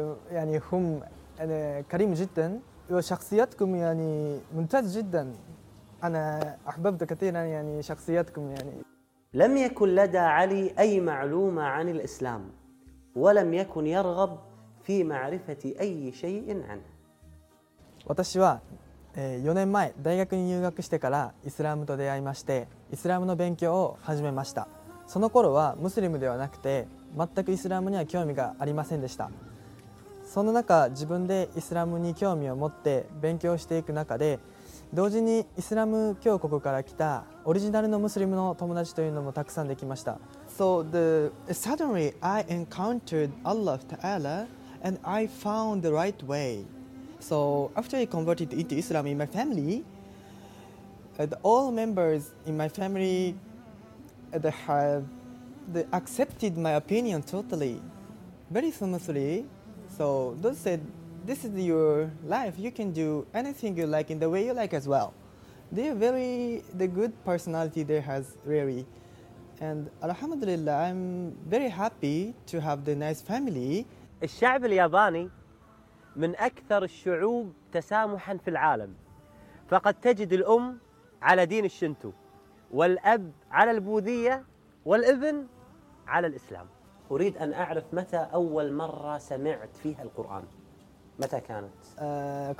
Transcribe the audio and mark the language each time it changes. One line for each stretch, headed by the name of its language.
Arabic: يعني هم كريم جدا، وشخصياتكم يعني ممتاز جدا، أنا أحببت كثيرا يعني شخصياتكم. يعني لم يكن لدى علي أي معلومة عن الإسلام، ولم يكن يرغب في معرفة أي شيء عنه.
Japanese: 私は4年前大学に入学してからイスラムと出会いまして、イスラムの勉強を始めました。その頃はムスリムではなくて全くイスラムには興味がありませんでした。その中、自分でイスラムに興味を持って勉強していく中で、同時にイスラム教国から来たオリジナルのムスリムの友達というのもたくさんできました。
English: So suddenly I encountered Allah Ta'ala and I found the right way. So after I converted into Islam in my family, all members in my family they accepted my opinion totally, very smoothly. So those said, this is your life, you can do anything you like in the way you like as well. They are very, the good personality they has really. And alhamdulillah, I'm very happy to have the nice family.
Arabic: الشعب الياباني من أكثر الشعوب تسامحاً في العالم، فقد تجد الأم على دين الشنتو، والأب على البوذية، والابن على الإسلام. أريد أن أعرف متى أول مرة سمعت فيها القرآن، متى كانت؟